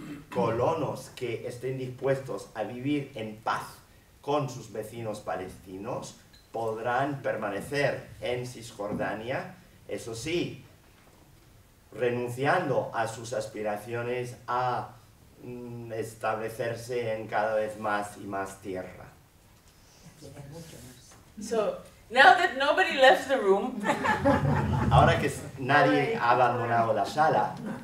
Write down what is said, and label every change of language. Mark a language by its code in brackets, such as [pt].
[es] colonos que estén dispuestos a vivir en paz con sus vecinos palestinos podrán permanecer en Cisjordania, eso sí, renunciando a sus aspiraciones a establecerse en cada vez más y más tierra. [en] So, now that nobody left the room, [es] ahora que nadie ha abandonado la sala,